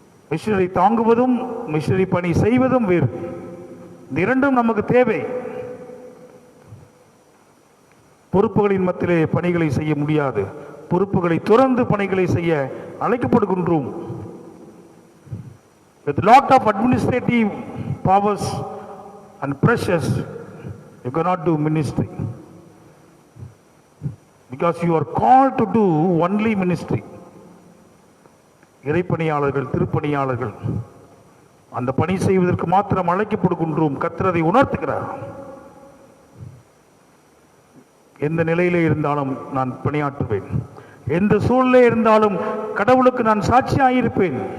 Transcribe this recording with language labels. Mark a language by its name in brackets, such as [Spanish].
[Tamil] Missionary தாங்குவதும் missionary பணி செய்வதும் வேறு. இந்த இரண்டும் நமக்கு தேவை. பொறுப்புகளின் மத்தியிலே பணிகளை செய்ய முடியாது. பொறுப்புகளை துறந்து பணிகளை செய்ய அழைக்கப்படுகின்றோம். [English] With lot of administrative powers and pressures, you cannot do ministry, because you are called to do only ministry. [Tamil] இறைப்பணியாளர்கள், திருப்பணியாளர்கள் அந்த பணி செய்வதற்கு மாத்திரம் அழைக்கப்படுகின்றோம். கர்த்தர் அதை உணர்த்துகிறார். எந்த நிலையிலே இருந்தாலும் நான் பணியாற்றுவேன், எந்த சூழ்நிலை இருந்தாலும் கடவுளுக்கு நான் சாட்சியாயிருப்பேன்.